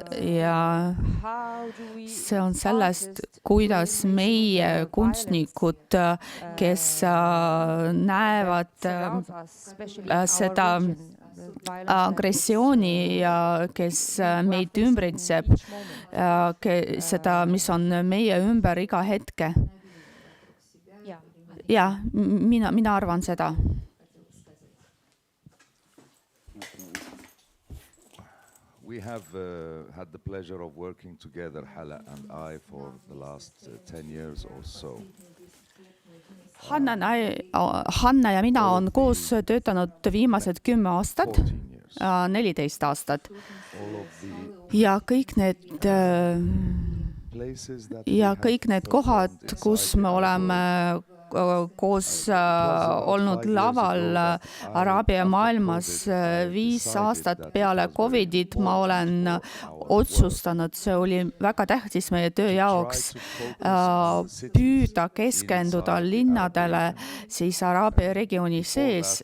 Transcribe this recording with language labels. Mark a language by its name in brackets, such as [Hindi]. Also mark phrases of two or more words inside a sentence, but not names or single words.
[Estonian] ja see on sellest, kuidas meie kunstnikud, kes näevad seda agressiooni ja kes meid ümbritseb, seda, mis on meie ümber iga hetke. Ja, mina arvan seda. [English] We have had the pleasure of working together, Hala and I, for the last 10 years or so. [Estonian] Hanna ja mina on koos töötanud viimased 10 aastat, 14 aastat. Ja kõik need kohad, kus me oleme koos olnud laval Araabia maailmas 5 aastat peale Covidit, ma olen otsustanud, see oli väga tähtis meie töö jaoks, püüda keskenduda linnadele siis Araabia regiooni sees.